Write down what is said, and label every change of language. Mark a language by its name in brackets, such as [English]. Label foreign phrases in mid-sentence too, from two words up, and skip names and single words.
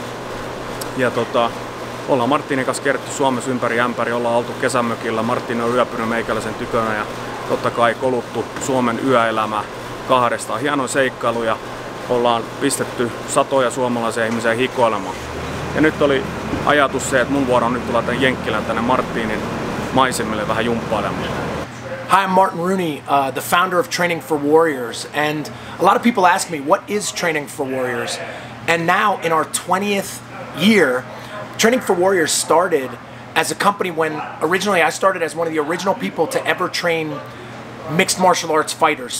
[Finnish] Ja ollaan Martinin kanssa kierretty Suomessa ympäri ämpäri, ollaan oltu kesämökillä, Martini on yöpynyt meikäläisen tykönä ja totta kai koluttu Suomen yöelämää kahdestaan. Hienoja seikkailuja, ollaan pistetty satoja suomalaisia ihmisiä hikoilemaan. Ja nyt oli ajatus se, että mun vuoro on nyt tulla tänne Jenkkilään tänne Martinin maisemille vähän jumppailemaan. [English] Hi, I'm Martin Rooney, the founder of Training for Warriors, and a lot of people ask me, what is Training for Warriors? And now in our 20th year, Training for Warriors started as a company when originally I started as one of the original people to ever train mixed martial arts fighters.